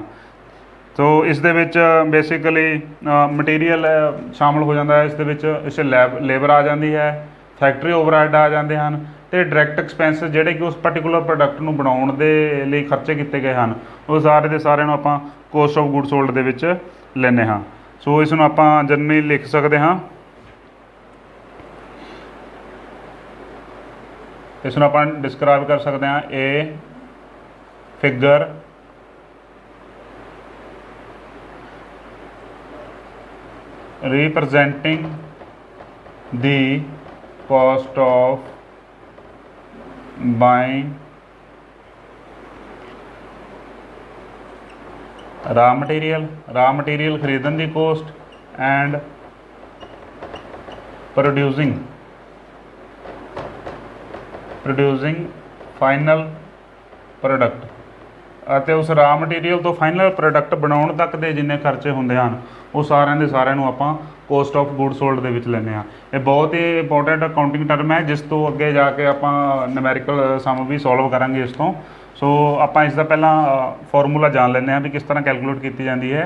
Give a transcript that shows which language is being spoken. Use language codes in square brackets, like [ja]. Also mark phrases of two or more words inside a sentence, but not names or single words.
[pa] ਸੋ ਇਸ ਦੇ ਵਿੱਚ [en] basically material [pa] ਸ਼ਾਮਲ ਹੋ ਜਾਂਦਾ ਹੈ, ਇਸ ਦੇ ਵਿੱਚ ਇਸ ਲੇਬਰ ਆ ਜਾਂਦੀ ਹੈ, [en] factory overhead [pa] ਆ ਜਾਂਦੇ ਹਨ, ਅਤੇ [en] direct expenses [pa] ਜਿਹੜੇ ਕਿ ਉਸ [en] particular product [pa] ਨੂੰ ਬਣਾਉਣ ਦੇ ਲਈ ਖਰਚੇ ਕੀਤੇ ਗਏ ਹਨ, ਉਹ ਸਾਰੇ ਦੇ ਸਾਰਿਆਂ ਨੂੰ ਆਪਾਂ [en] cost of good sold [pa] ਦੇ ਵਿੱਚ ਲੈਂਦੇ ਹਾਂ। ਸੋ ਇਸ ਨੂੰ ਆਪਾਂ ਜਨਰਲੀ ਲਿਖ ਸਕਦੇ ਹਾਂ, ਇਸ ਨੂੰ ਆਪਾਂ ਡਿਸਕ੍ਰਾਈਬ ਕਰ ਸਕਦੇ ਹਾਂ ਇਹ ਫਿਗਰ [en] representing the cost of buying raw material [pa] ਖਰੀਦਣ ਦੀ ਕੋਸਟ [en] and producing final product, [pa] ਅਤੇ ਉਸ [en] raw material [pa] ਤੋਂ [en] final product [pa] ਬਣਾਉਣ ਤੱਕ ਦੇ ਜਿੰਨੇ ਖਰਚੇ ਹੁੰਦੇ ਹਨ ਉਹ ਸਾਰਿਆਂ ਦੇ ਸਾਰਿਆਂ ਨੂੰ ਆਪਾਂ [en] cost of good sold [pa] ਦੇ ਵਿੱਚ ਲੈਂਦੇ ਹਾਂ। ਇਹ ਬਹੁਤ ਹੀ [en] important accounting term [pa] ਹੈ, ਜਿਸ ਤੋਂ ਅੱਗੇ ਜਾ ਕੇ ਆਪਾਂ [en] numerical sum [pa] ਵੀ ਸੋਲਵ ਕਰਾਂਗੇ ਇਸ ਤੋਂ। ਸੋ ਆਪਾਂ ਇਸ ਦਾ ਪਹਿਲਾਂ ਫਾਰਮੂਲਾ ਜਾਣ ਲੈਂਦੇ ਹਾਂ ਵੀ ਕਿਸ ਤਰ੍ਹਾਂ ਕੈਲਕੂਲੇਟ ਕੀਤੀ ਜਾਂਦੀ ਹੈ।